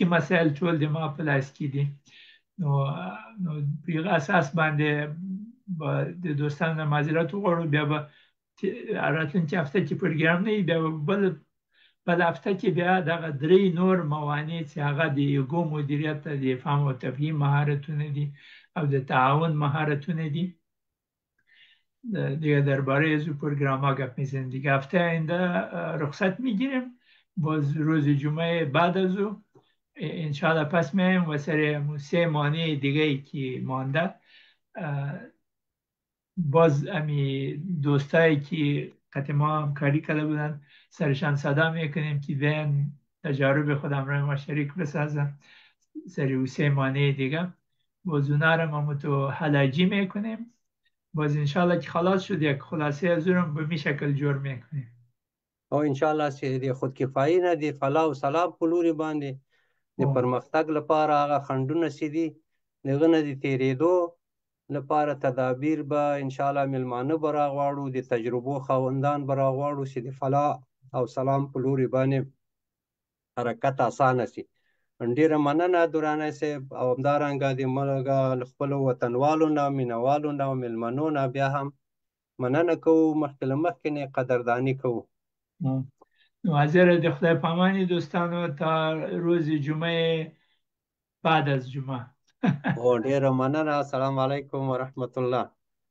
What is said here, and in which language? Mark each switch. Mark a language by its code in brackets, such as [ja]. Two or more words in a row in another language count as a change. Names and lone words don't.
[ps] مسایل ټول د ما په لاس کې دي نو په هغه اساس باندې به د دوستانو نه معذرت وغواړو، بیا به راتلونکې هفته کې پروګرام نه وي، بیا بل هفته کې بیا دغه درې نور موانع چې هغه د ایګو مدیریت د فهم و تفهیم مهارتونه دي او د تعاون مهارتونه دي [fa] دیگه درباره از پروگرام ها گپ میزنیم. دیگه هفته آینده رخصت میگیریم، باز روز جمعه بعد از او انشاءالله پس میایم و سر 3 مانع دیگه ای که مانده باز امی دوستایی که قطع ما همکاری کرده بودن سرشان صدا میکنیم که بیان تجارب خودم را ما شریک بسازن سر 3 مانع دیگه باز اونا را ما تو حلاجی میکنیم، باز انشاءالله که خلاص شد یک خلاصه از اون به می شکل جور میکنیم [ps] او انشاءالله چې د خودکفایي نه د فلاح او سلام په لوري باندې د پرمختګ لپاره هغه خنډونه چې دي د هغه نه د تېرېدو لپاره تدابیر به انشاءالله میلمانه به راغواړو، د تجربو خاوندان به راغواړو چې د فلاح او سلام په لوري باندې حرکت اسانه شي. ډیره مننه دراني صاحب او همدارنګه د ملګا خپلو وطنوالو نه مینوالو نه میلمنو نه بیا هم مننه کوو، مخکې له مخکې نه قدردانی کوو. حاضر د خدای پامانی دوستانو [fa] تا روز جمعه بعد از جمعه [ps] ډیره مننه. [ar] السلام علیکم ورحمت الله.